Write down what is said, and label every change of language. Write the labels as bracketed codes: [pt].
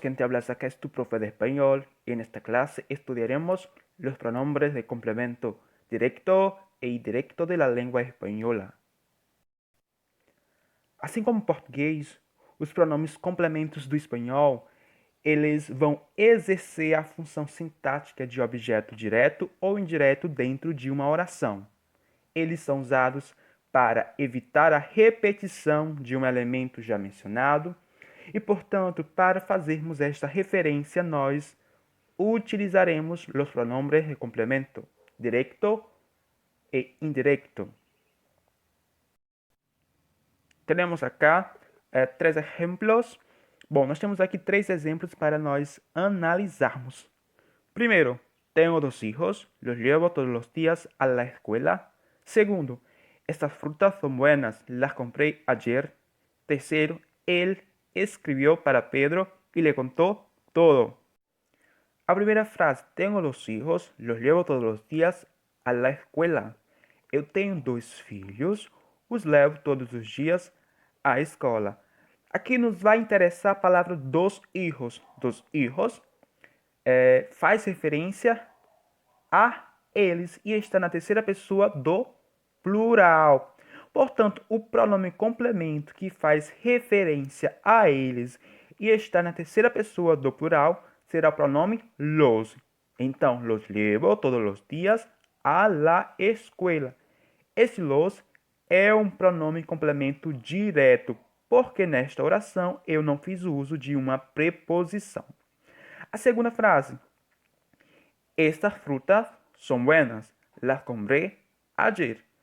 [es] Quien te habla acá es tu profe de español y en esta clase estudiaremos los pronombres de complemento directo e indirecto de la lengua espanhola. [pt] Assim como o português, os pronomes complementos do espanhol, eles vão exercer a função sintática de objeto direto ou indireto dentro de uma oração. Eles são usados para evitar a repetição de um elemento já mencionado e, portanto, para fazermos esta referência, nós utilizaremos os [es] pronombres de complemento directo e indirecto. [pt] Temos acá três exemplos. Bom, nós temos aqui três exemplos para nós analisarmos. [es] Primeiro, tenho dos hijos, los llevo todos los días a la escuela. Segundo, estas frutas son buenas, las compré ayer. Tercero, él escribió para Pedro y le contó todo. [pt] A primeira frase, [es] tenho dos hijos, los llevo todos los días a la escuela. [pt] Eu tenho dois filhos, os levo todos os dias à escola. Aqui nos vai interessar a palavra [es] dos hijos. [pt] Dos hijos faz referência a eles e está na terceira pessoa do plural. Portanto, o pronome complemento que faz referência a eles e está na terceira pessoa do plural será o pronome los. [es] Então, los llevo [pt] todos os dias [es] a la escuela. [pt] Esse los é um pronome complemento direto, porque nesta oração eu não fiz uso de uma preposição. A segunda frase. [es] Estas frutas são buenas, las compré ayer.